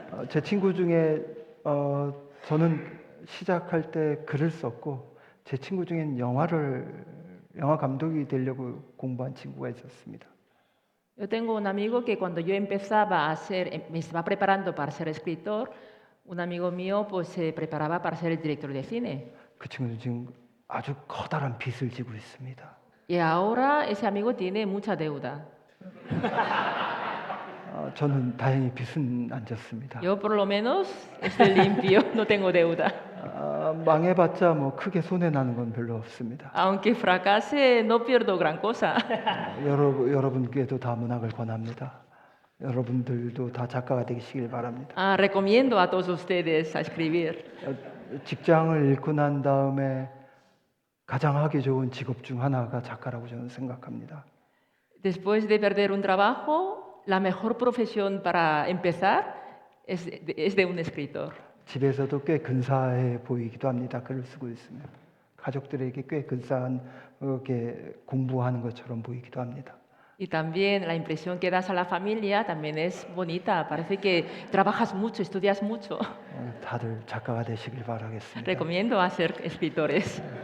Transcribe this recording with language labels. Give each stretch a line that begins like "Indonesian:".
Korean: 제 친구 중에 저는 시작할 때 글을 썼고 제 친구 중엔 영화 감독이 되려고 공부한 친구가 있었습니다.
Spanish: Yo tengo un amigo que cuando yo empezaba me estaba preparando para ser escritor, un amigo mío pues se preparaba para ser el director de cine.
Korean: 그 친구는 지금 아주 커다란 빚을 지고 있습니다.
Spanish: Y ahora ese amigo tiene mucha deuda.
Korean: 저는 다행히 빚은 안 졌습니다.
Spanish: Yo por lo menos estoy limpio, no tengo deuda.
Korean: 망해봤자 뭐 크게 손해 나는 건 별로 없습니다.
Spanish: Aunque fracase, no pierdo gran cosa.
Korean: 여러분께도 다 문학을 권합니다. 여러분들도 다 작가가 되시길 바랍니다.
Spanish: Recomiendo a todos ustedes a escribir.
Korean: 직장을 잃고 난 다음에 가장 하기 좋은 직업 중 하나가 작가라고 저는 생각합니다.
Spanish: Después de perder un trabajo, la mejor profesión para empezar es de un escritor.
Korean: 집에서도 꽤 근사해 보이기도 합니다. 글을 쓰고 있으면 가족들에게 꽤 근사한 게 공부하는 것처럼 보이기도 합니다.
Spanish: Y también la impresión que das a la familia también es bonita. Parece que trabajas mucho, estudias mucho.
Korean: 다들 작가가 되시길 바라겠습니다.
Spanish: Recomiendo a ser escritores.